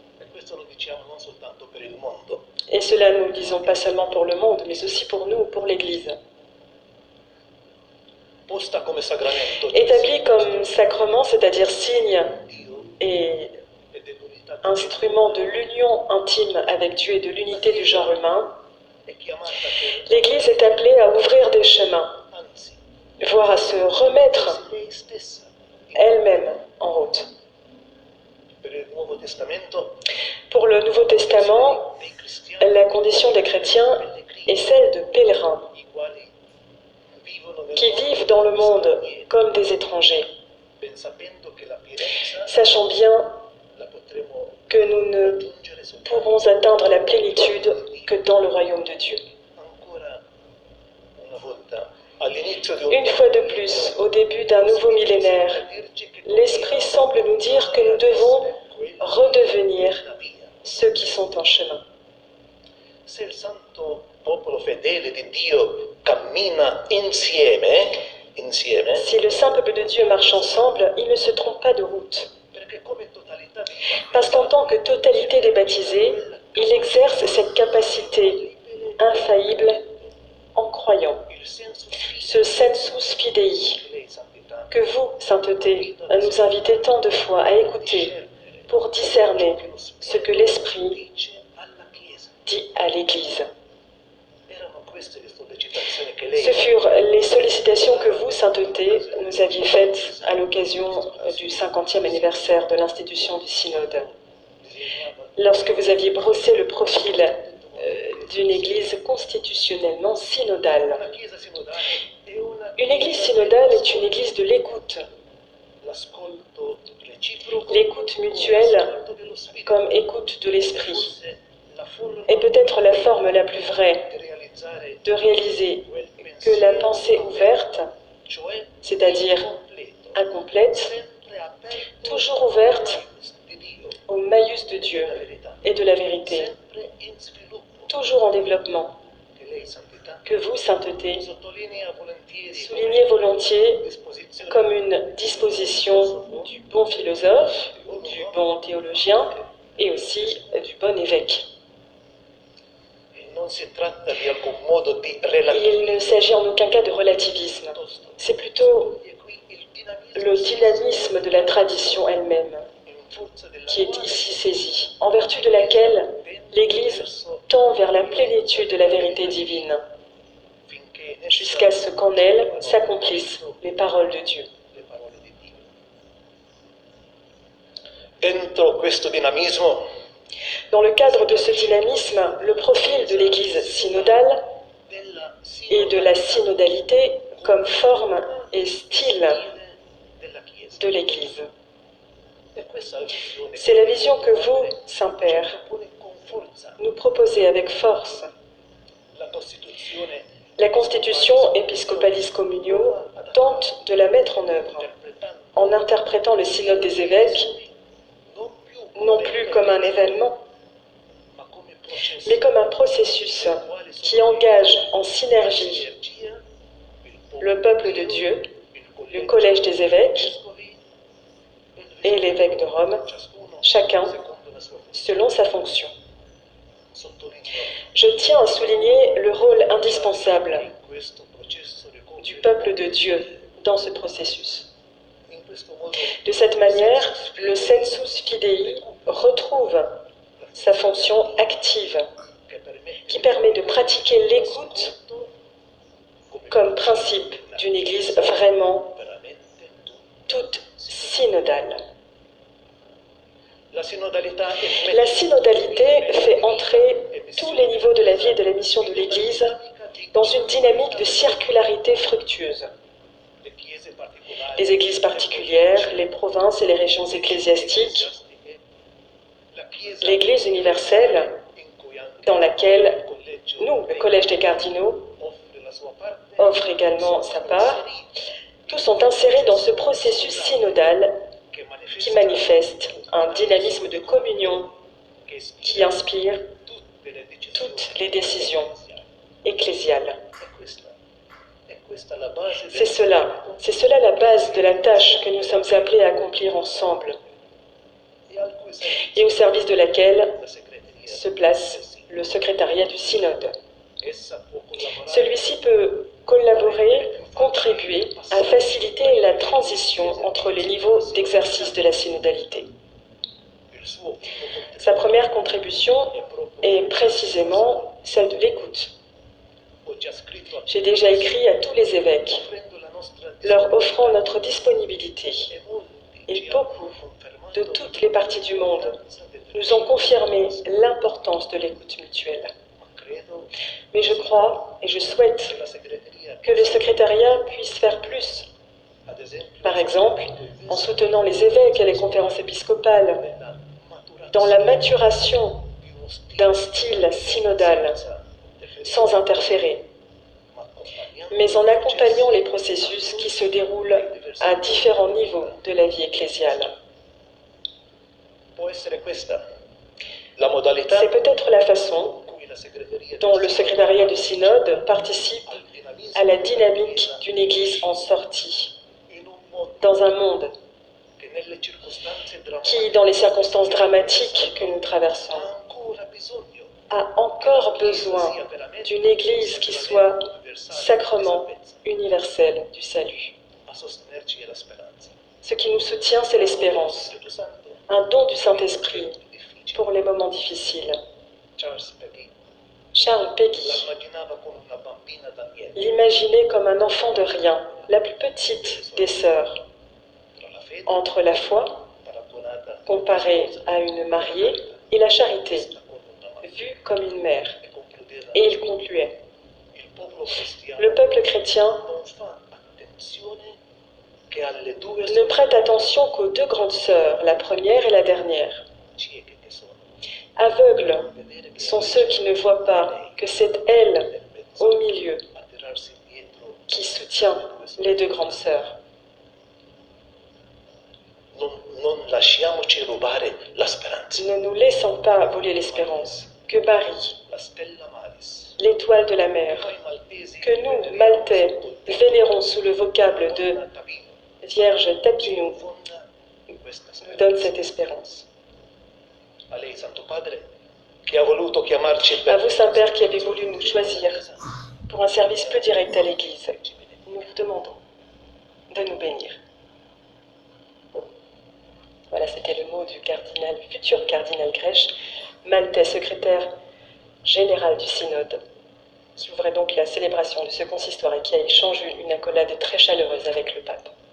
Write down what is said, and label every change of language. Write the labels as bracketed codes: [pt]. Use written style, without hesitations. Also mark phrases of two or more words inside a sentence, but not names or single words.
[fr] Et cela nous le disons pas seulement pour le monde, mais aussi pour nous, pour l'Église. Établi comme sacrement, c'est-à-dire signe et instrument de l'union intime avec Dieu et de l'unité du genre humain, [it] è chiamata per, [fr] l'Église est appelée à ouvrir des chemins, [it] anzi, [fr] voire à se remettre [it] lei stessa. [fr] elle-même en route. [it] Per il Nuovo Testamento, [fr] Pour le Nouveau Testament, [it] dei cristiani [fr] la condition des chrétiens est celle de pèlerins [it] i quali vivono nel [fr] qui [it] mondo [fr] vivent dans le monde [it] stranieri, [fr] comme des étrangers, [it] ben sapendo che la pienezza [fr] sachant bien [it] la potremo [fr] que nous ne [it] raggiungere soltanto [fr] pourrons atteindre la plénitude que dans le royaume de Dieu. [it] ancora una volta all'inizio di [fr] Une fois de plus, au début d'un nouveau millénaire, l'Esprit semble nous dire que nous devons redevenir [it] la via. [fr] ceux qui sont en chemin. [it] Se il santo popolo fedele di Dio cammina insieme, [fr] Si le saint peuple de Dieu marche ensemble, il ne se trompe pas de route. [it] perché come totalità di [fr] Parce qu'en tant que totalité des baptisés, il exerce cette capacité infaillible en croyant. [it] il senso fisico [fr] Ce [la] sensus fidei [it] di lei santità [fr] que vous, sainteté, nous invitez tant de fois à écouter pour discerner ce que l'Esprit [it] dice alla Chiesa. [fr] dit à l'Église. [it] Erano queste le sollecitazioni che [fr] Ce [it] lei [fr] furent les sollicitations que vous, sainteté, nous aviez faites à l'occasion du 50e anniversaire de l'institution du synode. Lorsque vous aviez brossé le profil d'une église constitutionnellement synodale. [it] la Chiesa sinodale è una [fr] Une église synodale est une église de l'écoute, [it] l'ascolto reciproco, [fr] l'écoute mutuelle [it] l'ascolto dello Spirito. [fr] comme écoute de l'esprit, [it] Forse la forma [fr] est peut-être la forme la plus vraie [it] di realizzare [fr] de réaliser [it] quel [fr] que la [it] pensiero, [fr] pensée ouverte, [it] cioè [fr] c'est-à-dire [it] completo, [fr] incomplète, [it] sempre aperto [fr] toujours ouverte [it] di Dio, [fr] au maïus de Dieu [it] la verità, [fr] et de la vérité, [it] sempre in sviluppo, [fr] toujours en développement, [it] che lei santità [fr] que vous, sainteté, [it] sottolinea volentieri [fr] soulignez volontiers [it] disposizione [fr] comme une disposition du bon philosophe, du bon théologien et aussi du bon évêque. [it] e non si tratta di alcun modo di [fr] Il [it] relativizzare [fr] ne s'agit en aucun cas de relativisme, c'est plutôt [it] qui il dinamismo [fr] le dynamisme de la tradition elle-même [it] in forza della [fr] qui est [it] quale [fr] ici saisi, en vertu de laquelle l'Église tend vers la plénitude de la vérité divine, [it] finché in [fr] jusqu'à [it] essa [fr] ce qu'en elle s'accomplissent les paroles de Dieu. [it] le parole di Dio. Dentro questo dinamismo [fr] Dans le cadre de ce dynamisme, le profil de l'Église synodale [it] della [fr] et de la synodalité comme forme et style [it] della Chiesa. [fr] de l'Église. [it] E questa è la visione [fr] C'est la vision que vous, Saint-Père, [it] propone con forza [fr] nous proposez avec force. [it] la Costituzione [fr] La Constitution Episcopalis Communio tente de la mettre en œuvre [it] interpretando [fr] en interprétant le synode des évêques [it] non più [fr] non plus comme un événement, [it] ma come processo [fr] mais comme un processus qui engage en synergie [it] energia [fr] le peuple de Dieu, [it] il [fr] le collège des évêques [it] vescovi [fr] et l'évêque de Rome, [it] ciascuno [fr] chacun [it] secondo la sua funzione. [fr] selon sa fonction. [it] Sottolineo [fr] Je tiens à souligner le rôle indispensable [it] in questo processo di [fr] du peuple de Dieu dans ce processus. [it] in questo modo [fr] De cette manière, le [la] sensus fidei [fr] retrouve sa fonction active [it] che permette [fr] qui permet de pratiquer l'écoute [it] l'ascolto come [fr] comme principe d'une Église vraiment [it] veramente [fr] toute synodale. [it] la sinodalità è [fr] La synodalité fait entrer tous les niveaux de la vie et de la mission de l'Église dans une dynamique de circularité fructueuse. [it] le chiese particolari [fr] Les églises particulières, les provinces et les régions ecclésiastiques, [it] la chiesa [fr] l'Église universelle, [it] in cui anche [fr] dans laquelle [it] il collegio [fr] nous, le Collège des cardinaux, [it] offre la sua parte [fr] offre également sa part, tous sont insérés dans ce processus synodal [it] che [fr] qui manifeste un dynamisme de communion [it] che ispira [fr] qui inspire [it] tutte le decisioni [fr] toutes les décisions ecclésiales. [it] è questa la base [fr] C'est cela la base de la tâche que nous sommes appelés à accomplir ensemble [it] e al cui servizio [fr] et au service de laquelle [it] la segreteria [fr] se place le secrétariat du synode. [it] essa può collaborare [fr] Celui-ci peut collaborer, contribuer à faciliter la transition entre les niveaux d'exercice de la synodalité. [it] il il suo [fr] Sa première contribution est précisément celle de l'écoute. [it] ho già scritto a [fr] J'ai déjà écrit à tous les évêques, [it] offrendo la nostra [fr] leur offrant notre disponibilité. [it] e molti [fr] Et [it] ci hanno [fr] beaucoup [it] confermato [fr] de toutes les parties du monde [it] l'importanza del [fr] nous ont confirmé l'importance de l'écoute mutuelle. [it] ma credo [fr] Mais je crois et je souhaite [it] che la segreteria [fr] que le secrétariat puisse faire plus. [it] ad esempio [fr] Par exemple, en soutenant les évêques et les conférences épiscopales [it] nella [fr] dans la [it] maturazione [fr] maturation [it] di uno stile [fr] d'un style synodal, sans interférer, mais en accompagnant les processus qui se déroulent à différents niveaux de la vie ecclésiale. [it] può essere questa la modalità [fr] C'est peut-être la façon [it] in cui la segreteria [fr] dont le secrétariat du synode participe à la dynamique d'une Église en sortie, [it] in un mondo [fr] dans un monde [it] che nelle circostanze [fr] qui, [it] drammatiche [fr] dans les circonstances dramatiques que nous traversons, [it] ha ancora bisogno [fr] a encore besoin d'une Église qui soit sacrement universelle du salut. [it] a sostenerci è la speranza. [fr] Ce qui nous soutient, c'est l'espérance, [it] Spirito Santo [fr] un don du Saint-Esprit [it] difficile. [fr] pour les moments difficiles. Charles Peggy Charles Péguy [it] l'immaginava come una bambina da niente [fr] l'imaginait comme un enfant de rien, la plus petite des sœurs, [it] tra la fede [fr] entre la foi, [it] paragonata [fr] comparée à une mariée, et la charité, [it] vista come una madre [fr] vue comme une mère. [it] e concludeva [fr] Et il concluait, [it] il popolo cristiano [fr] le peuple chrétien [it] non fa attenzione che alle due [fr] ne prête attention qu'aux deux grandes sœurs, la première et la dernière. [it] cieche che sono [fr] Aveugles sont ceux qui ne voient pas que c'est elle, au milieu, [it] a tirarsi indietro [fr] qui soutient les deux grandes sœurs. [it] non lasciamoci rubare la speranza [fr] Ne nous laissons pas voler l'espérance. Que Marie, [it] la [la] stella maris [fr] l'étoile de la mer, [it] noi maltesi [fr] que nous, Maltais, vénérons sous le vocable de Tabino Vierge Tapinou, [it] fonda questa [fr] nous donne [it] speranza [fr] cette espérance. [it] a lei Santo Padre che ha voluto chiamarci [fr] À vous, Saint-Père, qui avez voulu nous choisir pour un service plus direct à l'Église, nous vous demandons de nous bénir. Voilà, c'était le mot du cardinal, futur cardinal Grech, maltais, secrétaire général du synode, qui ouvrait donc la célébration de ce consistoire et qui a échangé une accolade très chaleureuse avec le pape.